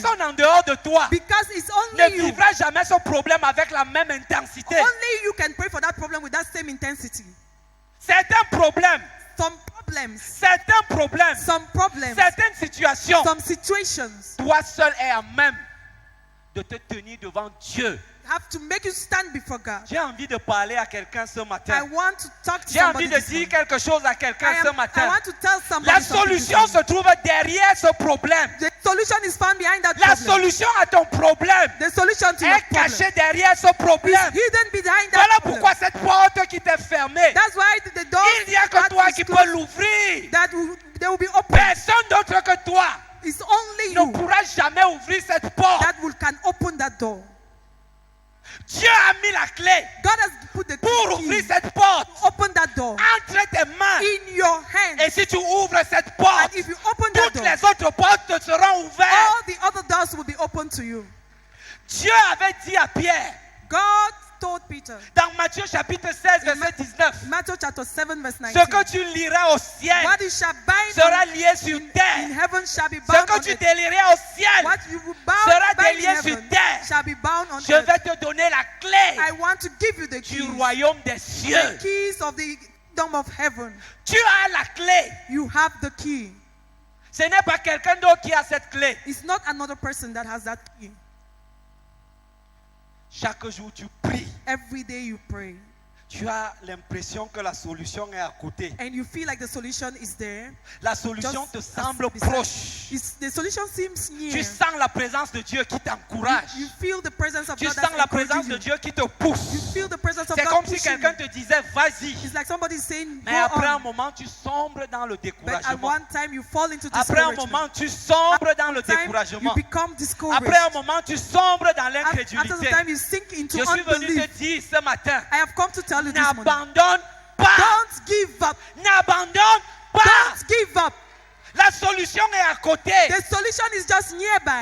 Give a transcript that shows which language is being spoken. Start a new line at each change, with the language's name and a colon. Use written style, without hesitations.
French: personne en dehors de toi
English: Because it's
French: ne
English: only you.
French: vivra jamais ce problème avec la même intensité.
English: Only you can pray for that problem with that same intensity.
French: Certains problèmes,
English: Some problems,
French: certaines situations,
English: some situations
French: toi seul es à même de te tenir devant Dieu.
English: have to make you stand before God.
French: J'ai envie de parler à quelqu'un ce
English: I
French: matin.
English: want to talk to
French: J'ai envie de
English: this
French: dire quelque chose à quelqu'un ce
English: I
French: matin.
English: want to tell somebody
French: La
English: something this
French: solution se
English: morning.
French: trouve derrière ce problème.
English: The solution is found behind that
French: La
English: problem.
French: solution à ton problème
English: The solution to your
French: est
English: problem
French: cachée derrière ce
English: is
French: problème.
English: hidden behind that
French: Voilà
English: problem.
French: pourquoi cette porte qui t'est fermée,
English: That's why the door
French: il n'y a que toi qui peux l'ouvrir.
English: that will, they will be open.
French: Personne d'autre que toi
English: It's only
French: ne
English: you
French: pourra jamais ouvrir cette porte.
English: that can open that door.
French: Dieu a mis la clé
English: God has put the
French: pour
English: key
French: ouvrir cette porte
English: open that door
French: entre tes mains.
English: in your hand.
French: Et si tu ouvres cette porte,
English: And if you open that
French: toutes
English: door,
French: les autres portes te seront ouvertes.
English: all the other doors will be open to you.
French: Dieu avait dit à Pierre,
English: God told Peter,
French: dans Matthieu chapitre 16, verset 19,
English: Matthew chapter 7 verse
French: ce
English: 19,
French: que tu liras au ciel
English: what you shall bind
French: sera
English: on,
French: lié sur
English: in
French: terre.
English: heaven shall be
French: Ce
English: bound
French: que
English: on
French: tu
English: earth.
French: délieras au ciel,
English: What you will
French: sera
English: bind in
French: délié sur
English: heaven
French: terre.
English: shall be bound on
French: je
English: earth.
French: vais te donner la clé
English: I want to give you the
French: du
English: keys,
French: royaume des
English: the
French: cieux.
English: keys of the kingdom of heaven.
French: Tu as la clé.
English: You have the key.
French: Ce n'est pas quelqu'un d'autre qui a cette clé.
English: It's not another person that has that key.
French: Chaque jour, tu pries.
English: Every day you pray
French: Tu as l'impression que la solution est à côté.
English: and you feel like the solution is there.
French: La solution
English: Just
French: te
English: as
French: semble
English: beside-
French: proche.
English: The solution seems near.
French: Tu sens la présence de Dieu qui t'encourage.
English: You feel the presence of
French: Tu
English: God
French: sens
English: that's
French: la présence
English: encouraging
French: de
English: you.
French: Dieu qui te
English: You
French: pousse.
English: feel the presence of
French: C'est
English: God
French: comme si
English: pushing
French: quelqu'un
English: you.
French: te disait, vas-y.
English: It's like somebody saying,
French: Mais
English: go
French: après un
English: on.
French: moment, tu sombres dans le
English: But at
French: découragement.
English: one time you fall into
French: Après un
English: discouragement.
French: moment, tu sombres dans le
English: Time you
French: découragement.
English: become discouraged.
French: Après un moment, tu sombres dans
English: After the
French: l'incrédulité.
English: time you sink into
French: Je suis venu te
English: unbelief.
French: dire ce matin,
English: I have come to tell you this morning.
French: n'abandonne pas.
English: Don't give up.
French: N'abandonne pas.
English: Don't give up.
French: La solution est à côté.
English: The solution is just nearby.